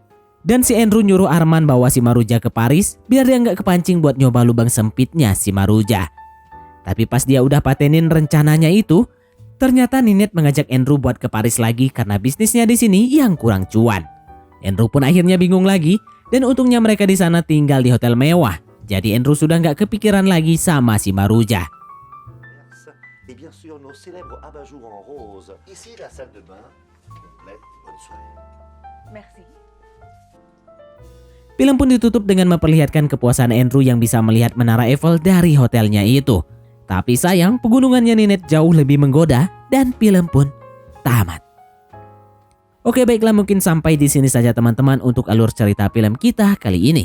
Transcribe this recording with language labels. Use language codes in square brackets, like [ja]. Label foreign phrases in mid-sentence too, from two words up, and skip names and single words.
[id] Dan si Andrew nyuruh Arman bawa si Maruja ke Paris biar dia nggak kepancing buat nyoba lubang sempitnya si Maruja. Tapi pas dia udah patenin rencananya itu, ternyata Ninette mengajak Andrew buat ke Paris lagi karena bisnisnya di sini yang kurang cuan. Andrew pun akhirnya bingung lagi dan untungnya mereka di sana tinggal di hotel mewah. Jadi Andrew sudah nggak kepikiran lagi sama si Maruja. [fr] Et bien sûr nos célèbres abat-jours en rose. Ici la salle de bain complète. Bonne soirée. Merci. [id] Film pun ditutup dengan memperlihatkan kepuasan Andrew yang bisa melihat menara Eiffel dari hotelnya itu. Tapi sayang pegunungannya Ninette jauh lebih menggoda dan film pun tamat. Oke baiklah, mungkin sampai di sini saja teman-teman untuk alur cerita film kita kali ini.